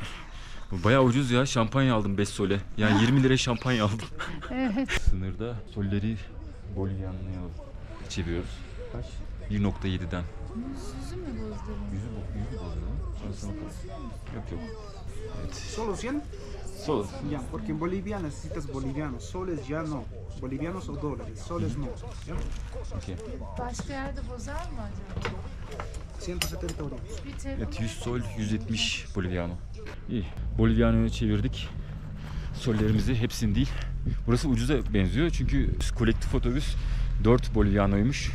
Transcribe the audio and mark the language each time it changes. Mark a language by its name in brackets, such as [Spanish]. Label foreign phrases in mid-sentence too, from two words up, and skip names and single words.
[Turkish] bayağı ucuz ya. Şampanya aldım 5 sole. Yani 20 liraya şampanya aldım. Evet. Sınırda solleri Bolivyanlı'ya çeviriyoruz. Kaç? 1.7'den. Yüzü mü bozdurmuş? Yüzü bozuldu. Sonrasına bakalım. Yok. Evet. [Spanish] ¿Solo 100? Sol. Ya, porque en Bolivia necesitas bolivianos. Soles ya no. Bolivianos o dólares. Soles no. ¿Ya? Okay. [Turkish] Başka yerde bozar mı acaba? 170 euros. Bir TL Evet, 100 sol, 170 Boliviano. İyi. Boliviano'ya çevirdik. Sollerimizi, hepsini değil. Burası ucuza benziyor çünkü kolektif otobüs 4 Boliviano'ymuş.